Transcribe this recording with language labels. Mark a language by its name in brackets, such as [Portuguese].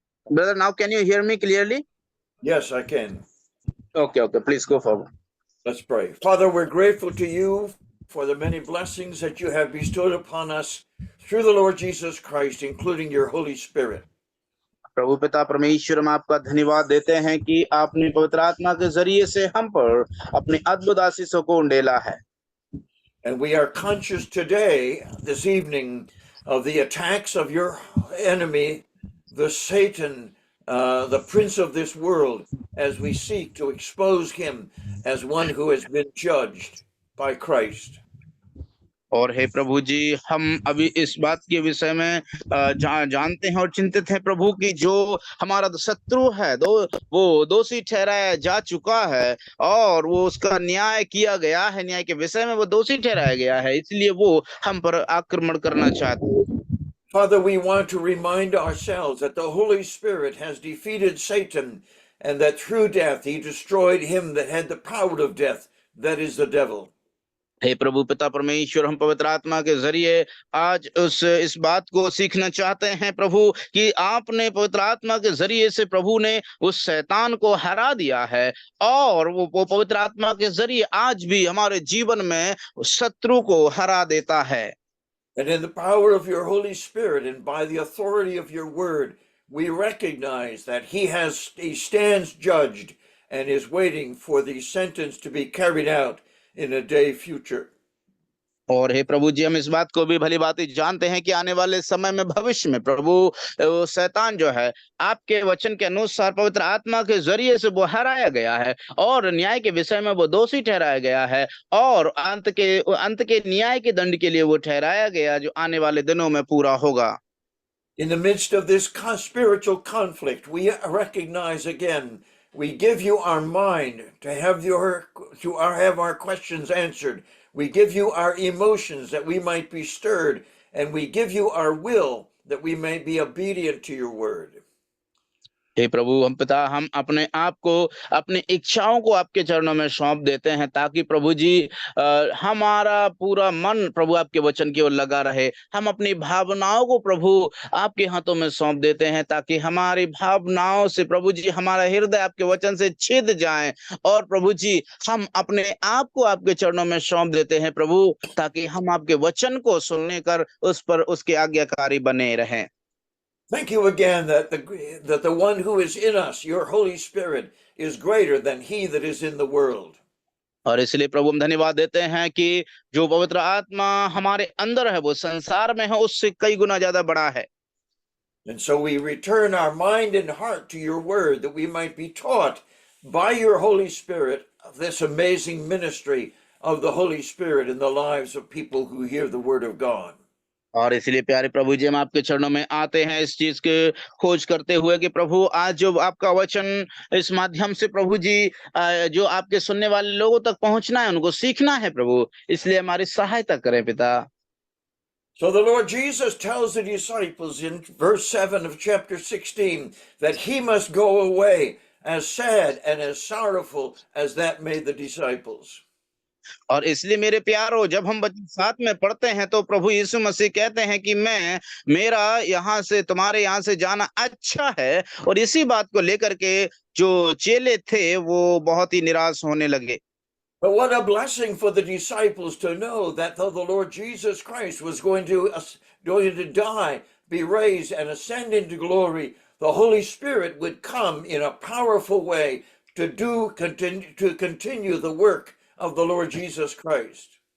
[English] Brother, now can you hear me clearly? Yes, I can. Okay, please go forward. Let's pray. Father, we're grateful to you for the many blessings that you have bestowed upon us through the Lord Jesus Christ, including your Holy Spirit. [Hindi] प्रभु पिता परमेश्वर, हम आपका धन्यवाद देते हैं कि आपने पवित्र आत्मा के जरिए से हम पर अपनी अद्भुत आशीषों को उंडेला है। [English] And we are conscious today, this evening, of the attacks of your enemy, the Satan, the prince of this world, as we seek to expose him as one who has been judged by Christ. [Hindi] और हे प्रभु जी, हम अभी इस बात के विषय में जानते हैं और चिंतित हैं प्रभु कि जो हमारा शत्रु है वो दोषी ठहराया जा चुका है और वो उसका न्याय किया गया है, न्याय के विषय में वो दोषी ठहराया गया है, इसलिए वो हम पर आक्रमण करना चाहते हैं। [English] Father, we want to remind ourselves that the Holy Spirit has defeated Satan and that through death he destroyed him that had the power of death, that is the devil. [Hindi] हे प्रभु पिता परमेश्वर, हम पवित्र आत्मा के जरिए आज इस बात को सीखना चाहते हैं प्रभु कि आपने पवित्र आत्मा के जरिए से प्रभु ने उस शैतान को हरा दिया है और वो पवित्र आत्मा के जरिए आज भी हमारे जीवन में शत्रु को हरा देता है। [English] And in the power of your Holy Spirit and by the authority of your word, we recognize that he stands judged and is waiting for the sentence to be carried out in a day future. [Hindi] और हे प्रभु जी, हम इस बात को भी भली भांति जानते हैं कि आने वाले समय में भविष्य में प्रभु शैतान जो है आपके वचन के अनुसार पवित्र आत्मा के जरिए से वो हराया गया है और न्याय के विषय में वो दोषी ठहराया गया है और अंत के न्याय के दंड के लिए वो ठहराया गया जो आने वाले दिनों में पूरा होगा। [English] In the midst of this spiritual conflict, we recognize again, we give you our mind to have our questions answered. We give you our emotions that we might be stirred, and we give you our will that we may be obedient to your word. [Hindi] हे प्रभु हम पिता, हम अपने आप को, अपनी इच्छाओं को आपके चरणों में सौंप देते हैं ताकि प्रभु जी हमारा पूरा मन प्रभु आपके वचन की ओर लगा रहे। हम अपनी भावनाओं को प्रभु आपके हाथों में सौंप देते हैं ताकि हमारी भावनाओं से प्रभु जी हमारा हृदय आपके वचन से छिद जाए और प्रभु जी हम अपने आप को आपके चरणों में सौंप देते हैं प्रभु, ताकि हम आपके वचन को सुनने कर उस पर उसके आज्ञाकारी बने रहें। [English] Thank you again that the one who is in us, your Holy Spirit, is greater than he that is in the world. [Hindi] और इसलिए प्रभु हम धन्यवाद देते हैं कि जो पवित्र आत्मा हमारे अंदर है वो संसार में है उससे कई गुना ज्यादा बड़ा है। [English] And so we return our mind and heart to your word that we might be taught by your Holy Spirit of this amazing ministry of the Holy Spirit in the lives of people who hear the Word of God. [Hindi] और इसलिए प्यारे प्रभु जी, हम आपके चरणों में आते हैं इस चीज के खोज करते हुए कि प्रभु आज जो आपका वचन इस माध्यम से प्रभु जी जो आपके सुनने वाले लोगों तक पहुंचना है, उनको सीखना है प्रभु, इसलिए हमारी सहायता करें पिता। [English] So the Lord Jesus tells the disciples in verse 7 of chapter 16 that he must go away, as sad and as sorrowful as that made the disciples. [Hindi] और इसलिए मेरे प्यारो, जब हम वचन 7 में पढ़ते हैं तो प्रभु यीशु मसीह कहते हैं कि मेरा यहाँ से, तुम्हारे यहाँ से जाना अच्छा है, और इसी बात को लेकर के जो चेले थे वो बहुत ही निराश होने लगे। [English] But what a blessing for the disciples to know that though the Lord Jesus Christ was going to die, be raised, and ascend into glory, the Holy Spirit would come in a powerful way to continue the work of the Lord Jesus Christ.